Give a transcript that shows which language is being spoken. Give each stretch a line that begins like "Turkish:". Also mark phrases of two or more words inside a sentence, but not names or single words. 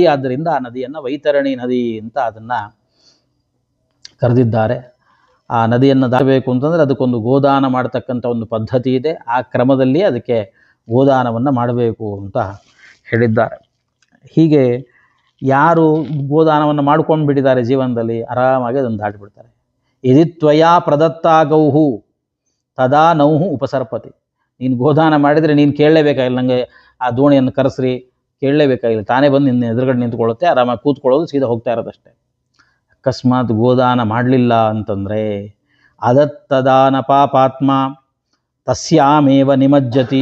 Kannada: ಆದ್ದರಿಂದ ಆ ನದಿಯನ್ನು ವೈತರಣಿ ನದಿ ಅಂತ ಅದನ್ನು ಕರೆದಿದ್ದಾರೆ. ಆ ನದಿಯನ್ನು ದಾಟಬೇಕು ಅಂತಂದರೆ ಅದಕ್ಕೊಂದು ಗೋದಾನ ಮಾಡತಕ್ಕಂಥ ಒಂದು ಪದ್ಧತಿ ಇದೆ. ಆ ಕ್ರಮದಲ್ಲಿ ಅದಕ್ಕೆ ಗೋದಾನವನ್ನು ಮಾಡಬೇಕು ಅಂತ ಹೇಳಿದ್ದಾರೆ. ಹೀಗೆ ಯಾರು ಗೋದಾನವನ್ನು ಮಾಡ್ಕೊಂಡು ಬಿಟ್ಟಿದ್ದಾರೆ ಜೀವನದಲ್ಲಿ ಆರಾಮಾಗಿ ಅದನ್ನು ದಾಟಿಬಿಡ್ತಾರೆ.
Sanskrit: ಯದಿ ತ್ವಯಾ ಪ್ರದತ್ತಾ ಗೌಹು ತದಾ ನೌಹು ಉಪಸರ್ಪತಿ.
Kannada: ನೀನು ಗೋದಾನ ಮಾಡಿದರೆ ನೀನು ಕೇಳಲೇಬೇಕಾಗಿಲ್ಲ, ನನಗೆ ಆ ದೋಣಿಯನ್ನು ಕರೆಸ್ರಿ, ಕೇಳಲೇಬೇಕಾಗಿಲ್ಲ, ತಾನೇ ಬಂದು ನಿನ್ನ ಎದುರುಗಡೆ ನಿಂತ್ಕೊಳ್ಳುತ್ತೆ, ಆರಾಮಾಗಿ ಕೂತ್ಕೊಳ್ಳೋದು, ಸೀದಾ ಹೋಗ್ತಾ ಇರೋದಷ್ಟೇ. ಅಕಸ್ಮಾತ್ ಗೋದಾನ ಮಾಡಲಿಲ್ಲ ಅಂತಂದರೆ
Sanskrit: ಅದತ್ತದಾನ ಪಾಪಾತ್ಮ ತಸ್ಯಾಮೇವ ನಿಮಜ್ಜತಿ.